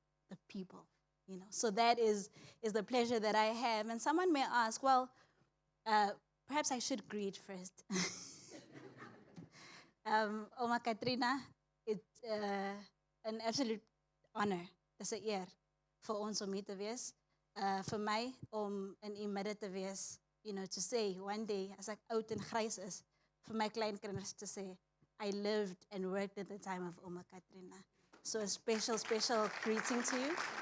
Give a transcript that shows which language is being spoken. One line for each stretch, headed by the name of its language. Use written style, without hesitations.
English: The people, you know. So that is the pleasure that I have. And someone may ask, well, perhaps I should greet first. Oma Katrina, it's an absolute honor.
Afrikaans: Dis 'n eer vir ons om hier te wees. Vir my om in u midde te wees,
English: you know, to say one day
Afrikaans: as ek oud en grys is, vir my kleinkinders te sê,
English: I lived and worked at the time of Oma Katrina. So a special, special greeting to you.